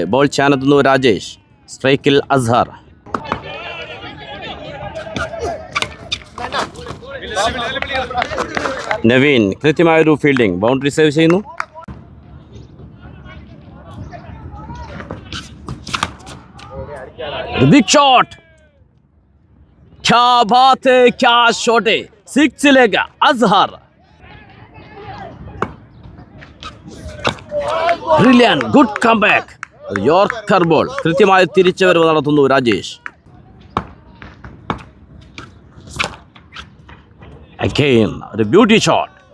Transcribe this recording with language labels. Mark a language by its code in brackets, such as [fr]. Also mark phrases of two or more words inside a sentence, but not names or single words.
[ml] ബോൾ ചെയ്യാനെത്തുന്നു രാജേഷ്. സ്ട്രൈക്കിൽ അസ്ഹർ. നവീൻ കൃത്യമായൊരു ഫീൽഡിംഗ്. [en] boundary save [ml] ചെയ്യുന്നു. [en] big shot. [hi] क्या बात है, क्या शॉट है. 6 लेगा अजहर. [en] brilliant, good comeback. yorker ball. [ml] കൃത്യമായി തിരിച്ചുവരവ് നടത്തുന്നു രാജേഷ്. അഗെയിൻ ഒരു [en] beauty shot.